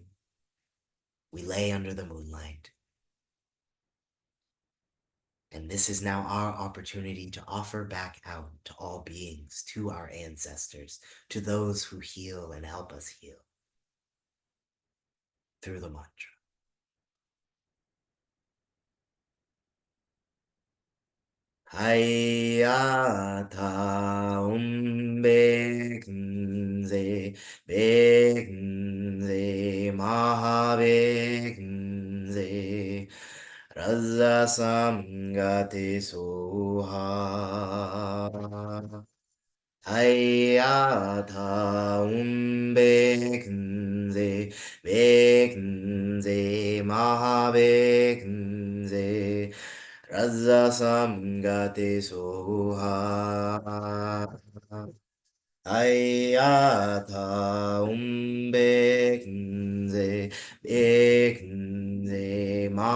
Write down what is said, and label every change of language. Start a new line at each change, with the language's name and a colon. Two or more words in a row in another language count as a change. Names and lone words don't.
English: We lay under the moonlight. And this is now our opportunity to offer back out to all beings, to our ancestors, to those who heal and help us heal through the mantra.
Sanskrit: Hayata umbeknze beknze mahabeknze raza samgate soha. तद्यथा ॐ भैषज्ये भैषज्ये महाभैषज्ये राजसमुद्गते स्वाहा तद्यथा ॐ भैषज्ये भैषज्ये